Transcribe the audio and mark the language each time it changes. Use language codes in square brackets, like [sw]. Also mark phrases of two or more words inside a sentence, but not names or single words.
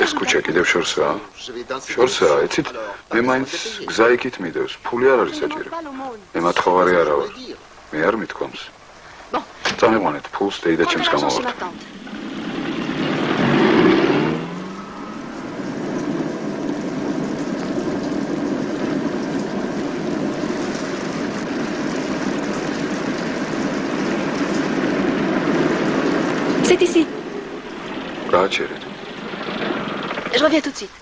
[ka] ეს ქუჩა კიდევ შორსაა? შორსაა, იცით? მე მაინც გზა იქით მიდევს, ფული არ არის საჭირო. მე მათხოვარი არა ვარ. მე არ მithქვამს. წამიყვანეთ ფულს დეიდა ჩემს გამოვართ. [fr] C'est ici. [ka] გააჩერეთ. [fr] Je reviens tout de suite.